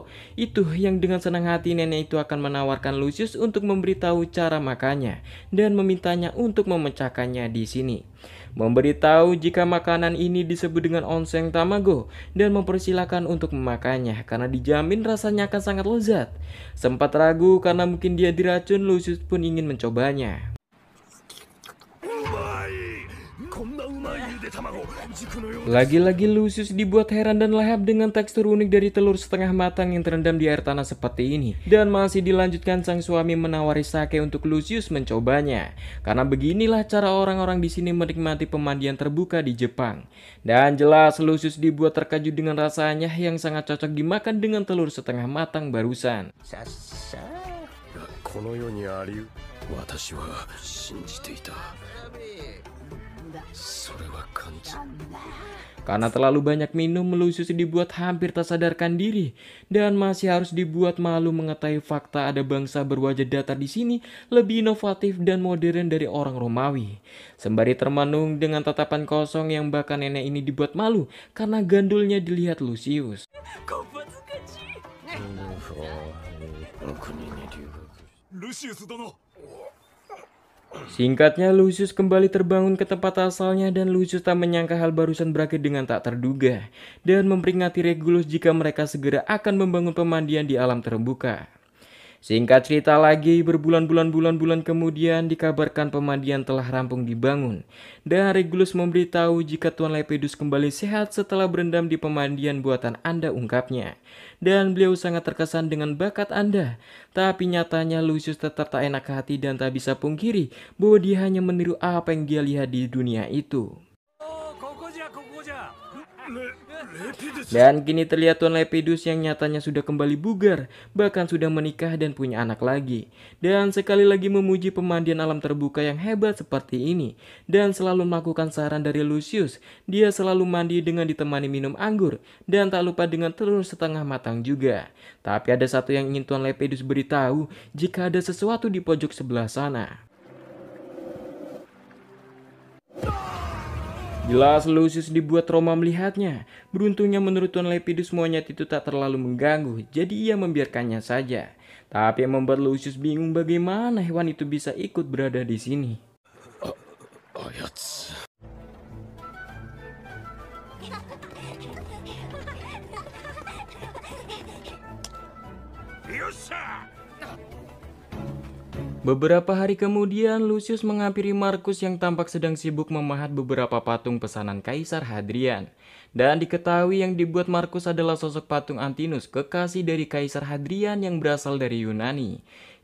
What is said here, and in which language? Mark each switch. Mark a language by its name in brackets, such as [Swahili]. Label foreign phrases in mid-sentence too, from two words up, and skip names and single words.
[Indonesian] Itu yang dengan senang hati nenek itu akan menawarkan Lucius untuk memberitahu cara makannya dan memintanya untuk memecahkannya di sini. Memberitahu jika makanan ini disebut dengan onsen tamago dan mempersilahkan untuk memakannya karena dijamin rasanya akan sangat lezat. Sempat ragu karena mungkin dia diracun, Lucius pun ingin mencobanya. [Japanese] こんなうまいゆで卵軸のよう [Indonesian] Lagi-lagi Lucius dibuat heran dan lahap dengan tekstur unik dari telur setengah matang yang terendam di air tanah seperti ini. Dan masih dilanjutkan sang suami menawari sake untuk Lucius mencobanya. Karena beginilah cara orang-orang di sini menikmati pemandian terbuka di Jepang. Dan jelas Lucius dibuat terkejut dengan rasanya yang sangat cocok dimakan dengan telur setengah matang barusan. [Japanese] この世にあり私は信じていたそれは勘違い [Indonesian] Karena terlalu banyak minum, Lucius dibuat hampir tak sadarkan diri dan masih harus dibuat malu mengetahui fakta ada bangsa berwajah datar di sini lebih inovatif dan modern dari orang Romawi. Sembari termenung dengan tatapan kosong yang bahkan nenek ini dibuat malu karena gandulnya dilihat Lucius. [Japanese] ルシウス殿 [Indonesian] Singkatnya, Lucius kembali terbangun ke tempat asalnya dan Lucius tak menyangka hal barusan berakhir dengan tak terduga dan memperingati Regulus jika mereka segera akan membangun pemandian di alam terbuka. Singkat cerita lagi, berbulan-bulan kemudian dikabarkan pemandian telah rampung dibangun dan Regulus memberitahu jika Tuan Lepidus kembali sehat setelah berendam di pemandian buatan Anda, ungkapnya. Dan beliau sangat terkesan dengan bakat Anda. Tapi nyatanya Lucius tetap tak enak hati dan tak bisa pungkiri bahwa dia hanya meniru apa yang dia lihat di dunia itu. [Japanese] ここじゃここじゃ [Indonesian] Dan kini terlihat Tuan Lepidus yang nyatanya sudah kembali bugar, bahkan sudah menikah dan punya anak lagi. Dan sekali lagi memuji pemandian alam terbuka yang hebat seperti ini. Dan selalu melakukan saran dari Lucius, dia selalu mandi dengan ditemani minum anggur. Dan tak lupa dengan telur setengah matang juga. Tapi ada satu yang ingin Tuan Lepidus beritahu, jika ada sesuatu di pojok sebelah sana. Jelas Lucius dibuat trauma melihatnya. Beruntungnya menurut Tuan Lepidus monyet itu tak terlalu mengganggu, jadi ia membiarkannya saja. Tapi yang membuat Lucius bingung bagaimana hewan itu bisa ikut berada di sini. [Japanese] あやつよっしゃ [Indonesian] Beberapa hari kemudian, Lucius menghampiri Marcus yang tampak sedang sibuk memahat beberapa patung pesanan Kaisar Hadrian. Dan diketahui yang dibuat Marcus adalah sosok patung Antinus, kekasih dari Kaisar Hadrian yang berasal dari Yunani.